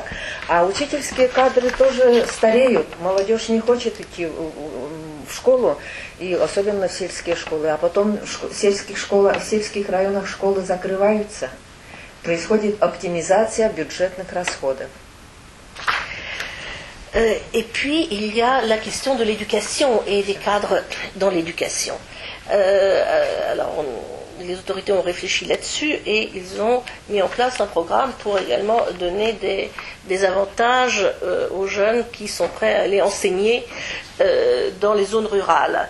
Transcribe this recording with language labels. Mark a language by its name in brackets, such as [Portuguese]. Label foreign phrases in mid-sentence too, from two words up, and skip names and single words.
[Russian] А учительские кадры тоже стареют. Молодежь не хочет идти в школу, и особенно в сельские школы. А потом в сельских районах школы закрываются. Происходит оптимизация бюджетных расходов. [French] Et puis, il y a la question de l'éducation et des cadres dans l'éducation. Alors, les autorités ont réfléchi là-dessus et ils ont mis en place un programme pour également donner des avantages aux jeunes qui sont prêts à aller enseigner dans les zones rurales.